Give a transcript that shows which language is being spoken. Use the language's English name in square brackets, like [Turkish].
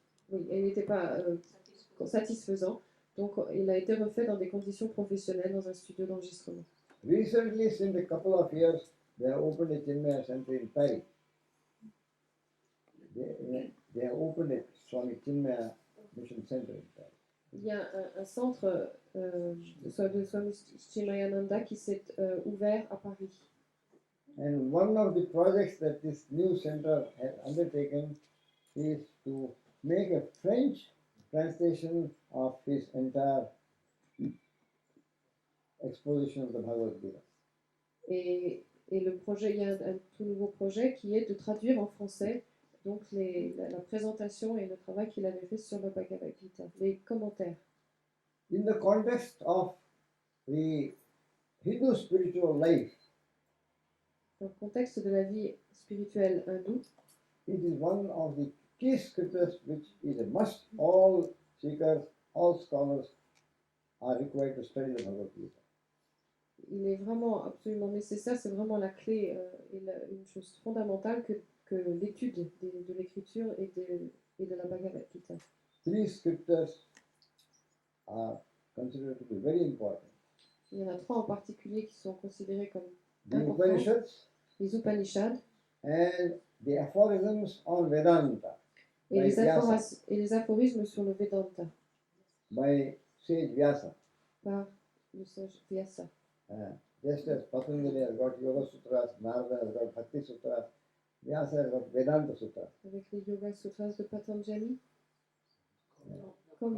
[French] oui, il n'était pas satisfaisant. Donc, il a été refait dans des conditions professionnelles dans un studio d'enregistrement. [English] Recently, since a couple of years, they have opened a Chinmaya center in Paris. They have opened a Swami Chinmaya mission center in Paris. [French] Il y a un centre de Swami Chidananda qui s'est ouvert à Paris. [English] And one of the projects that this new center has undertaken is to make a French translation of his entire exposition of the Bhagavad Gita. [French] Et le projet, il y a un tout nouveau projet qui est de traduire en français donc la présentation et le travail qu'il avait fait sur le Bhagavad Gita, les commentaires. [English] In the context of the Hindu spiritual life, [French] Dans le contexte de la vie spirituelle hindoue, [English] it is one of the key scriptures which is a must. All seekers, all scholars are required to study the Bhagavad Gita. [French] il est vraiment absolument nécessaire, c'est vraiment la clé et une chose fondamentale que l'étude de l'écriture et de la Bhagavad Gita. [English] Three scriptures are considered to be very important. [French] Il y en a 3 en particulier qui sont considérés comme [English] The [French] importants. [English] Upanishads [French] Les Upanishads [English] and the aphorisms on Vedanta [French] et [English] by Vyasa, [French] les aphorismes sur le Vedanta [English] by sage Vyasa. [French] par le sage Vyasa. [English] Just as Patanjali has got Yoga Sutras, Narada has got Bhakti Sutras, Vyasa has got Vedanta Sutras. [French] Avec les Yoga Sutras de Patanjali, comme